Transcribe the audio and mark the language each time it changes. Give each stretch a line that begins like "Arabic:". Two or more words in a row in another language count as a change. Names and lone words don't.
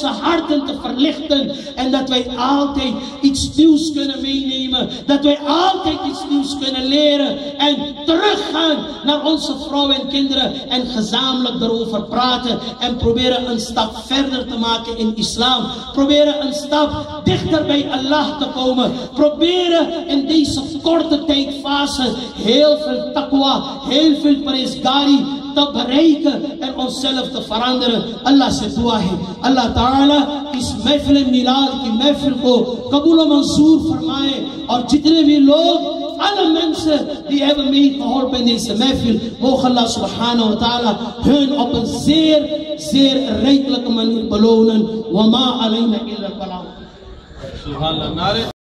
Dutch: harten te verlichten, en dat wij altijd iets nieuws kunnen meenemen, dat wij altijd iets nieuws kunnen leren en teruggaan naar onze vrouwen en kinderen en gezamenlijk erover praten en proberen een stap verder te maken in islam, proberen een stap dichter bij Allah te komen, proberen in deze korte tijdfase heel veel taqwa, heel veel parehezgari te bereiken en onszelf te veranderen.
Urdu: اللہ سے دعا ہے، اللہ تعالیٰ اس محفل میلاد کی محفل کو قبول منظور فرمائے، اور جتنے بھی لوگ
Dutch: allemaal die hebben meegeholpen in deze
Urdu: महफिल, mogen
Arabic: الله سبحانه وتعالى
Dutch: hun op een zeer rijkelijke manier belonen.
Arabic: وما علينا إلا البلاغ.